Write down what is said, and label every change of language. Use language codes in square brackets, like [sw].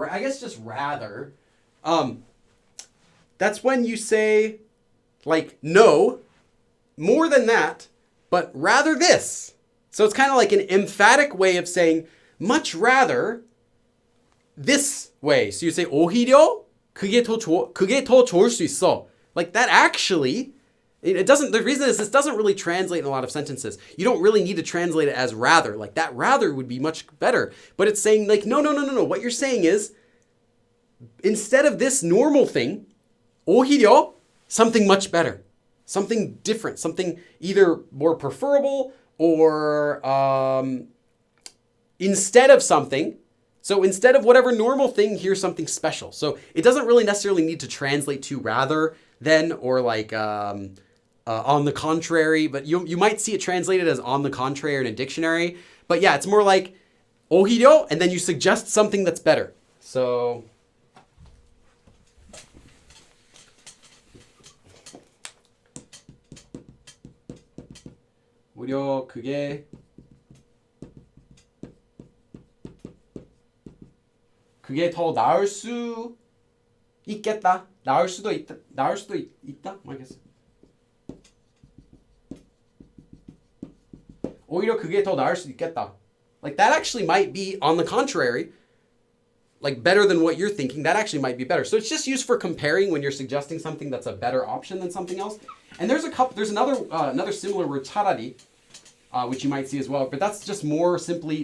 [en] I guess just rather. That's when you say, like, no, more than that, but rather this. So it's kind of like an emphatic way of saying much rather this way. So you say [ko] 오히려 그게 더 좋을 수 있어. [en] Like that actually, it doesn't. The reason is this doesn't really translate in a lot of sentences. You don't really need to translate it as rather. Like that rather would be much better. But it's saying like no. What you're saying is instead of this normal thing, 오히려 something much better, something different, something either more preferable or instead of something. So instead of whatever normal thing, here's something special. So it doesn't really necessarily need to translate to rather than or like on the contrary, but you might see it translated as on the contrary in a dictionary. But yeah, it's more like 오히려, and then you suggest something that's better. [ko] So 오히려 그게 더 나을 수 있겠다. 나을 수도 있다. 알겠어. 오히려 그게 더 나을 수 있겠다. [en] Like that actually might be on the contrary, like better than what you're thinking. That actually might be better. So it's just used for comparing when you're suggesting something that's a better option than something else. And there's another similar word 차라리, which you might see as well. But that's just more simply.